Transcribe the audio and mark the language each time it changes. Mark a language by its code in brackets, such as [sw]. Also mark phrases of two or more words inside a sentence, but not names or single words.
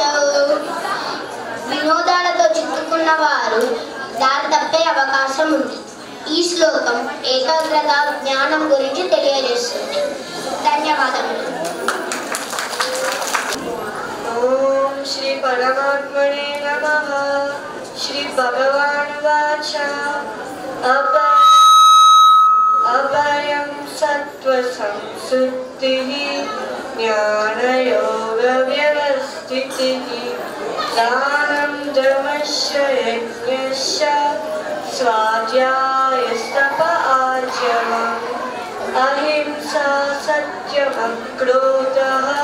[te] వినోదాలతో చిక్కుకున్న వారు దారి తప్పే అవకాశం ఉంది. ఈ శ్లోకం ఏకాగ్రత, జ్ఞానం గురించి తెలియజేస్తుంది. ధన్యవాదములు. [sa] ఓం శ్రీ పరమాత్మనే నమః. శ్రీ భగవానువాచ अभयं सत्त्वसंशुद्धिः ज्ञानयोगव्यवस्थितिः दानं दमश्च यज्ञश्च स्वाध्यायस्तप आर्जवम् अहिंसा सत्यमक्रोधः